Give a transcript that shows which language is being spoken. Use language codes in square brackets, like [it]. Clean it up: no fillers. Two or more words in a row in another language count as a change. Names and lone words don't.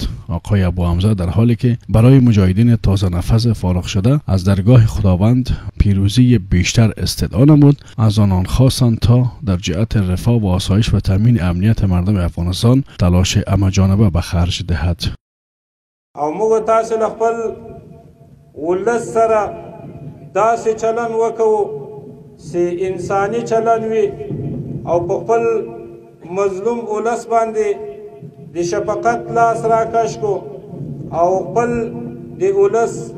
[fa] آقای ابو حمزه در حالی که برای مجاهدین تازه نفس فارغ شده از درگاه خداوند پیروزی بیشتر استدعا نمود، از آنان خواستند تا در جهت رفاه و آسایش و تامین امنیت مردم افغانستان تلاش همه‌جانبه به خرج دهد. [ps] او موږ تاسو له خپل ولس سره داسې چلن وکړو چې انساني چلن وي او په خپل مظلوم ولس باندې د شفقت لاس راکش کو او خپل د ولس